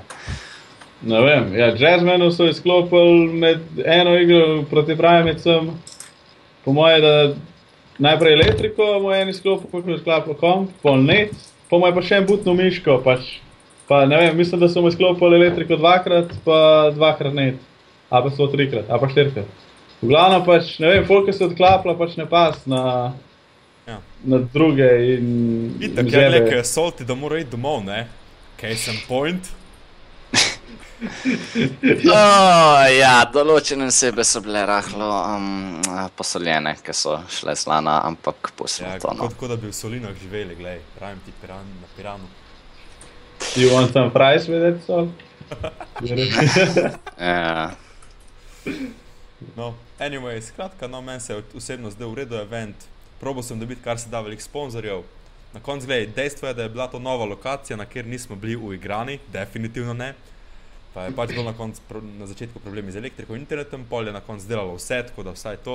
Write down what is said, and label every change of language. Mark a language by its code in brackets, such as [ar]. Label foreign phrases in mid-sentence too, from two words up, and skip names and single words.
[sl] Ne vem, ja, Jazzmanu so izklopili med eno igro proti Primecem, po moje, da najprej elektriko, moj en izklopil, kako je izklopil komp, pol net, po moje pa še en butno miško, pač, pa ne vem, mislim, da so mu izklopili elektriko 2-krat, pa 2-krat net, a pa so 3-krat, a pa 4-krat. V glavno pač, ne vem, folka se odklapla, pač ne pas na druge in itak je nek solti, da mora iti domov, ne? [en] Case in point. [sl] Ja, določene osebe so bile rahlo posoljene, ki so šle slana, ampak pustimo to, no. Tako da bi v solinah živeli, glej, pravim ti na Piranu. [en] You want some fries with it, Sol? [sl] Ja. [en] No, anyway, [sl] skratka, no, meni se je osebno zdaj v redu event. Probal sem dobiti kar se da veliko sponzorjev. Na koncu, glej, dejstvo je, da je bila to nova lokacija, na kjer nismo bili uigrani, definitivno ne. Pa je pač bilo na začetku problemi z elektriko in internetom, pol je na koncu delalo vse, tako da vsaj to.